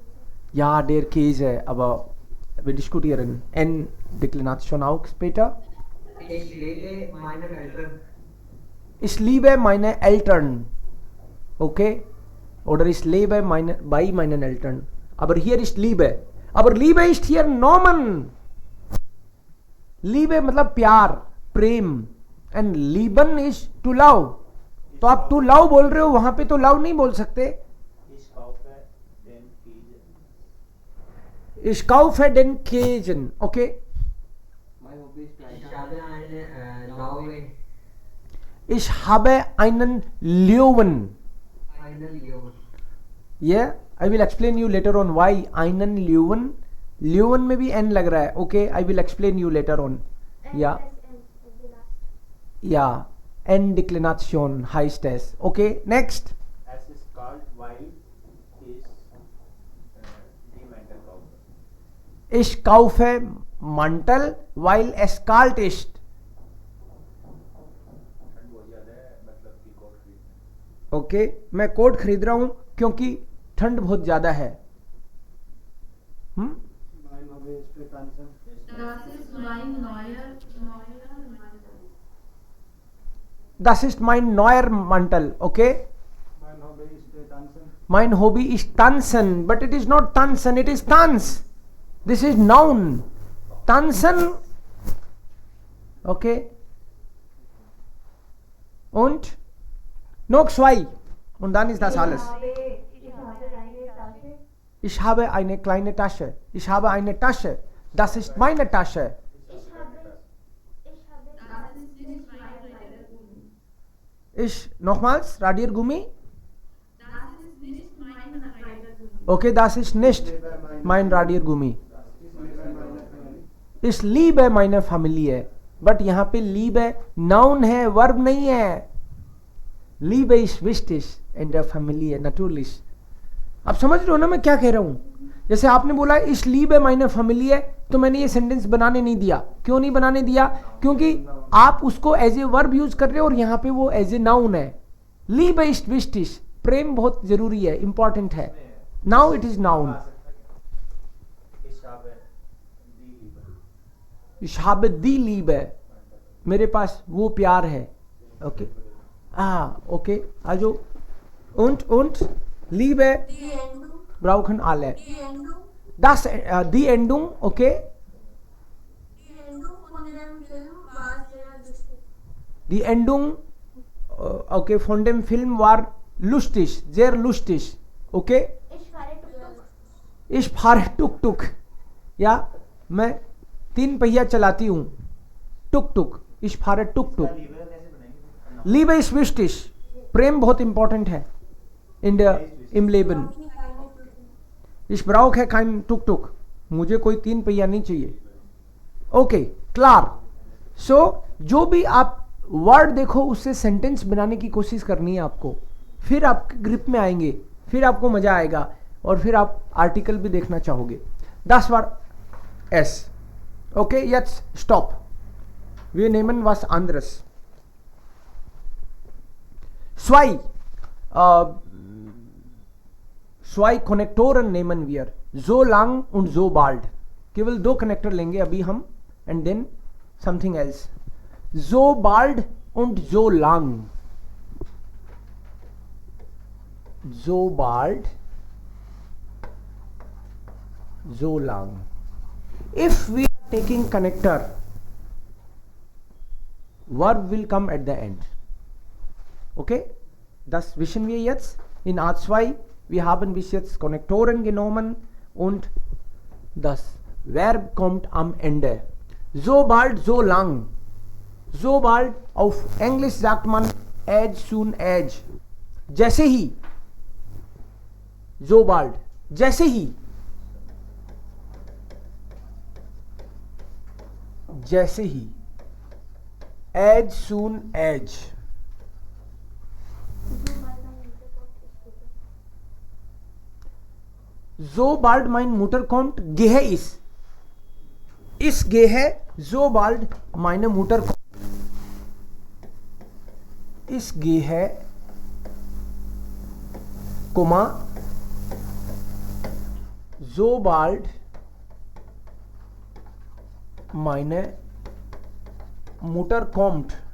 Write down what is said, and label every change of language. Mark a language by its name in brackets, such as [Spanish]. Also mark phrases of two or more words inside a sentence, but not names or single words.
[German] Ja, der Käse, aber wir diskutieren en Deklination auch später. Ich liebe meine Eltern. Ich liebe meine Eltern. Okay? Oder ich lebe bei meinen Eltern. Aber hier ist Liebe. Aber Liebe ist hier Nomen. [Hindi] Liebe मतलब प्यार, प्रेम. [English] And lieben is to love. [Hindi] तो आप [English] to love [Hindi] बोल रहे हो, वहां पे तो love नहीं बोल सकते. [German] Ich kaufe den Käsen. Okay. [English] My hobby is [German] ich habe eine Laue. Ich habe einen Löwen. Einen Leon. [English] Yeah, I will explain you later on why [German] einen Löwen. [Hindi] Löwen में भी n लग रहा है. [English] Okay, I will explain you later on. N Yeah, plus N at the last. yeah. [German] Endeklination heißt es. [English] Okay, next. [German] Es ist kalt, weil ich die Mantel kaufe. Ich kaufe Mantel, weil es kalt ist. [Hindi] ठंड बहुत ज़्यादा है मतलब कि कोट खरीदना। ओके, मैं कोट खरीद रहा हूं क्योंकि ठंड बहुत ज्यादा है। [German] Mein Hobby ist für Tanzen. Das ist mein neuer Mantel. Das ist mein neuer Mantel. Okay, Mein Hobby ist für Tanzen. mein Hobby ist tanzen, [English] but it is not tanzen, it is tanz. This is noun. [German] Tanzen. Okay. Und noch zwei. Und dann ist das alles. Ich habe eine kleine Tasche. Ich habe eine Tasche. Das ist meine Tasche. Das ist nicht mein Radiergummi. Ich, nochmals, Radiergummi. Das ist nicht mein Radiergummi. Okay, das ist nicht mein Radiergummi. Ich liebe meine Familie. Ich liebe meine Familie. [Hindi] बट यहाँ पे लीब है, नाउन है, वर्ब नहीं है. [German] Liebe ist wichtig und Familie natürlich. [Hindi] आप समझ रहे हो ना मैं क्या कह रहा हूँ. जैसे आपने बोला [German] Ich liebe [Hindi] है [German] meine Familie [Hindi] है, तो मैंने ये सेंटेंस बनाने नहीं दिया. क्यों नहीं बनाने दिया? क्योंकि आप उसको [English] as a verb [Hindi] यूज कर रहे हो और यहाँ पे वो [English] as a noun [Hindi] है. [German] Liebe ist wichtig, [Hindi] प्रेम बहुत जरूरी है, इंपॉर्टेंट है. [English] Now it is noun. [German] Ich habe die Liebe. Ich habe die Liebe. [Hindi] मेरे पास वो प्यार है. ओके, ओके, आजो. [German] Und Liebe Die Endung. brauchen alle. Die Endung. Das die Endung, okay? Die Endung von dem Film war sehr lustig. Die Endung okay von dem Film war lustig, sehr lustig. Okay? Ich fahre Tuk-Tuk. Ich fahre Tuk-Tuk. [Hindi] या मैं 3 पहिया चलाती हूँ. टुक-टुक. [German] Ich fahre Tuk-Tuk. Liebe ist wichtig. [Hindi] प्रेम बहुत इंपॉर्टेंट है [German] im Leben. Ich brauche kein Tuk-Tuk. [Hindi] मुझे कोई 3 पहिया नहीं चाहिए. [English] Okay, clear. [Hindi] सो जो भी आप वर्ड देखो उससे सेंटेंस बनाने की कोशिश करनी है आपको. फिर आप ग्रिप में आएंगे, फिर आपको मजा आएगा और फिर आप आर्टिकल भी देखना चाहोगे. [German] Das war es. Okay, jetzt stopp. Wir nehmen was anderes. Zwei Konnektoren nehmen wir. So lang und so bald. [Hindi] केवल 2 कनेक्टर लेंगे अभी हम [English] and then something else. [German] So bald und so lang. So bald, so lang. [English] If we are taking connector, verb will come at the end. [German] Okay? Das wissen wir jetzt. In A2, wir haben bis jetzt Konnektoren genommen und das Verb kommt am Ende. So bald, so lang. So bald, auf Englisch sagt man [English] as soon as. [Hindi] जैसे ही. [German] So bald. [Hindi] जैसे ही. जैसे ही. [English] As soon as. [German] So bald mein Mutter kommt, gehe ich. Ich gehe so bald meine Mutter kommt. Ich gehe, Komma, so bald meine Mutter kommt.